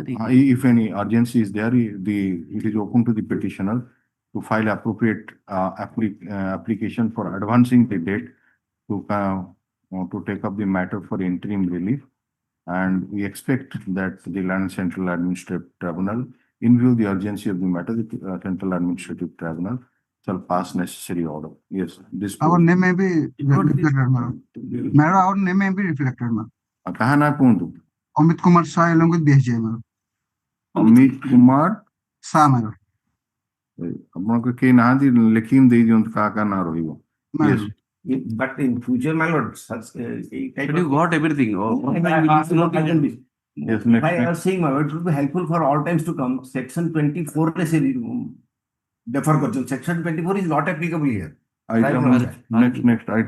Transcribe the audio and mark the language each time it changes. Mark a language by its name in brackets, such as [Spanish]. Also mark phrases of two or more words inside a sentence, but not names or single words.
[English] if any urgency is there, it is open to the petitioner to file appropriate application for advancing the date to take up the matter for interim relief. And we expect that the Land Central Administrative Tribunal, in view of the urgency of the matter, the Central Administrative Tribunal shall pass necessary order. Yes, this. Our name may be reflected, ma'am. Madam, our name may be reflected, ma'am. [Hindi] कहाँ ना कुंदु? [English] Amit Kumar Shah along with BSJ, ma'am. Amit Kumar Shah, madam. [Odia] ଆପଣଙ୍କୁ କେହି ନାହାନ୍ତି ଲେଖିକି ଦେଇ ଦିଅନ୍ତୁ କାହା କାହା ନାଁ ରହିବ। [English] Yes. But in future, my lord, such But you got everything. Yes, I was saying, my lord, it would be helpful for all times to come. Section 24 defer question. Section 24 is not applicable here. Item next item